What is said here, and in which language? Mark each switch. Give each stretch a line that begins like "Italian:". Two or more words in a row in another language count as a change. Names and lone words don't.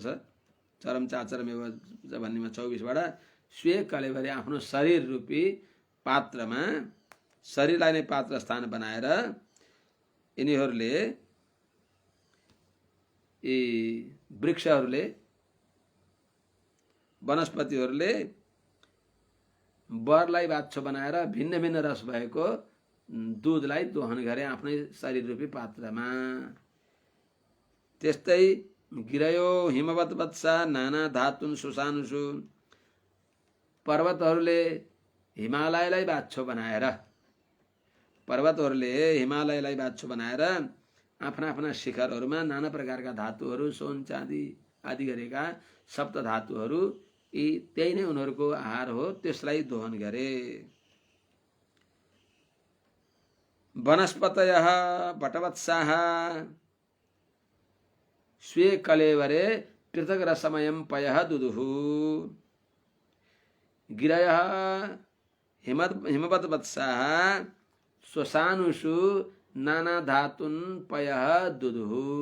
Sanskrit: चरम चाचरमेव
Nepali: भन्नेमा 24बाट
Sanskrit: स्वे कलेवरे
Nepali: आफ्नो शरीर रूपी पात्रमा, शरीरलाई नै पात्र स्थान बनाएर यिनीहरूले, यी वृक्षहरूले, वनस्पतिहरूले बरलाई बाछो बनाएर भिन्न भिन्न रस भएको दूधलाई दोहन गरे आफ्नै शरीर रूपी पात्रमा। त्यस्तै
Sanskrit: गिरयो हिमवत वत्सा नाना धातुन सुसानुषु,
Nepali: पर्वतहरूले हिमालयलाई बाछो बनाएर, पर्वतहरूले हिमालयलाई बाछो बनाएर आफ्ना आफ्ना शिखरहरूमा नाना प्रकारका धातुहरू, सोन चाँदी आदि गरेका सप्त धातुहरू, यी त्यही नै उनीहरूको आहार हो, त्यसलाई दोहन गरे।
Sanskrit: वनस्पतयः बटवत्साः स्वे कलेवरे पृथक रसमयं पयः दुदुहु गिरयः हिमवद्वत्साः स्वसानुषु नाना धातुन् पयः दुदुहु।